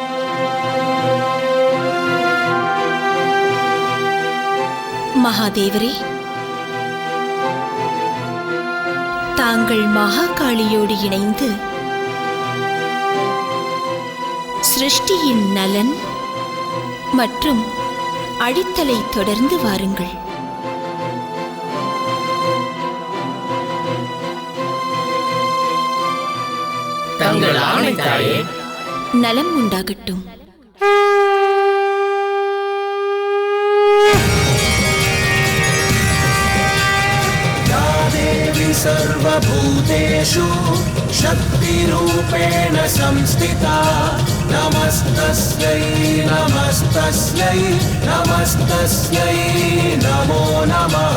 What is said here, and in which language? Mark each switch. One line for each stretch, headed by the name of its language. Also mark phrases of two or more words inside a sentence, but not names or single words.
Tamil: மகாதேவரே, தாங்கள் மகாகாளியோடு இணைந்து சிருஷ்டியின் நலன் மற்றும் அழித்தலை தொடர்ந்து வாருங்கள். தங்கள் ஆணை தாயே. நலம் உண்டாகட்டும்.
Sanskrit: सर्वभूतेषु शक्तिरूपेण संस्थिता नमस्तस्यै नमस्तस्यै नमस्तस्यै नमो नमः।